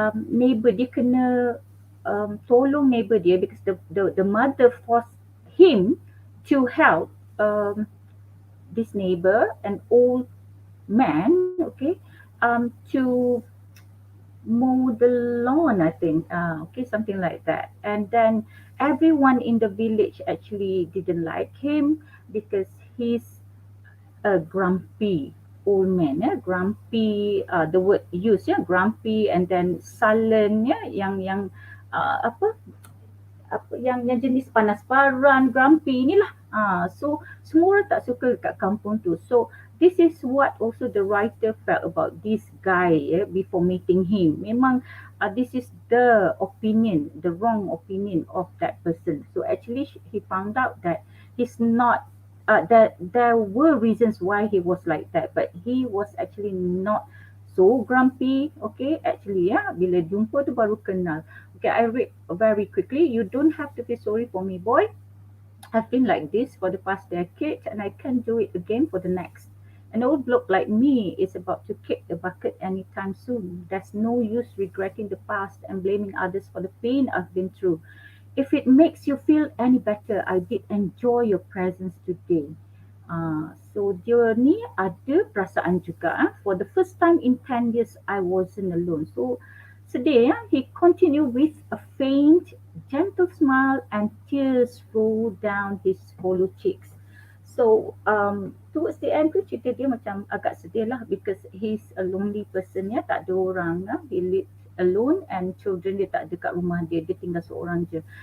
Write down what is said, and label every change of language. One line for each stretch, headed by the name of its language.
English: Neighbor
Malay: dia kena tolong
English: neighbor dia because the mother forced him to help this neighbor, an old man, okay, to mow the lawn, I think. Okay, something like that. And then everyone in the village actually didn't like him because he's a grumpy old man. Yeah, grumpy. The word used, yeah, grumpy, and then sullen.
Malay: Yeah, yang apa yang jenis panas paran, grumpy inilah. So semua orang tak suka kat kampung tu.
English: So this is what also the writer felt about this guy before meeting him. Memang this is the opinion, the wrong opinion of that person. So actually he found out that he's not that there were reasons why he was like that, but he was actually not so grumpy. Okay, actually
Malay: bila jumpa tu baru kenal.
English: Okay, I read very quickly. You don't have to feel sorry for me, boy. I've been like this for the past decade and I can't do it again for the next. An old bloke like me is about to kick the bucket anytime soon. There's no use regretting the past and blaming others for the pain I've been through. If it makes you feel any better, I did enjoy your presence today.
Malay: So dia ni ada perasaan juga.
English: For the first time in 10 years, I wasn't alone. So sedih he continued with a faint, gentle smile and tears rolled down his hollow cheeks. So towards the end
Malay: tu cerita dia macam agak sedih lah
English: because he's a lonely person
Malay: tak ada orang
English: he lives alone and children
Malay: dia tak ada kat rumah dia tinggal seorang je.